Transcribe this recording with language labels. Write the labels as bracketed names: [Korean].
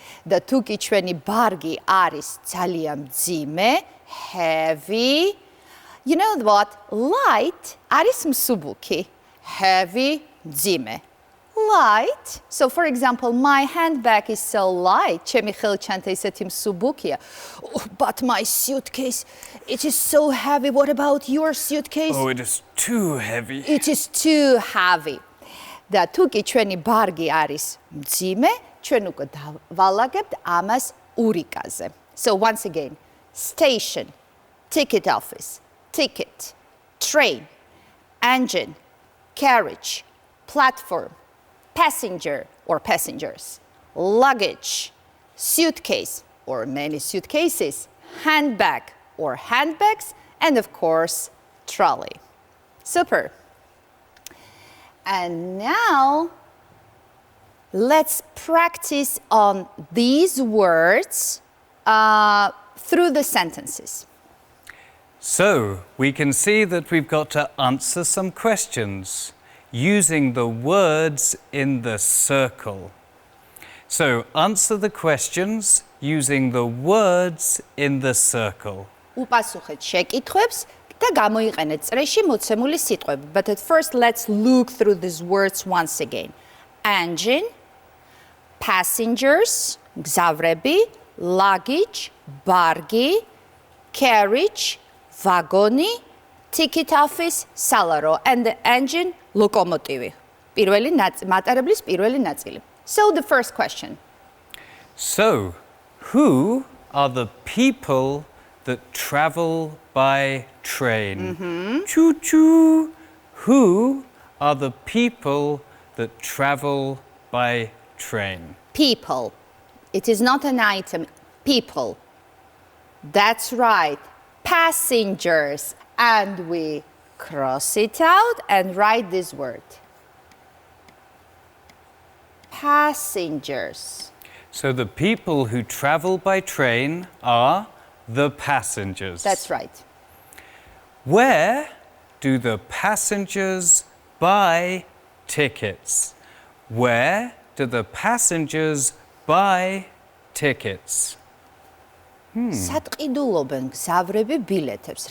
[Georgian] და თუ კი ჩვენი ბარგი არის ძალიან მძიმე, heavy, [English] you know what? [Georgian] Light არის მსუბუქი, heavy, მძიმე. [English] Light. So for example, my handbag is so light. [Georgian] ჩემი ხელჩანთა ისეთი მსუბუქია. [English] But my suitcase, it is so heavy. What about your suitcase? Oh, it is too heavy. It is too heavy. [Georgian] და თუ კი ჩვენი ბარგი არის მძიმე, ჩვენ უკვე დავალაგებთ ამას ურიკაზე. [English] So once again, station, ticket office, ticket, train, engine, carriage, platform, passenger or passengers, luggage, suitcase or many suitcases, handbag or handbags, and of course, trolley. Super. And now, let's practice on these words through the sentences. So, we can see that we've got to answer some questions using the words in the circle. So, answer the questions using the words in the circle. [Georgian] უპასუხეთ შეკითხვებს და გამოიყენეთ წრეში მოცემული სიტყვები. [English] But at first, let's look through these words once again. Engine, passengers, გზავრები, luggage, ბარგი, carriage, ვაგონი, ticket office, სალარო, and the engine, ლოკომოტივი. [Georgian] მატარებლის პირველი ნაწილი. [English] So the first question. So, who are the people that travel by train? Choo-choo. Who are the people that travel by train? People. It is not an item. People. That's right. Passengers. And we cross it out and write this word. passengers. So the people who travel by train are the passengers. That's right. Where do the passengers buy tickets? Where do the passengers buy tickets? [Georgian] სატყიდულობენ გზავრები ბილეთებს.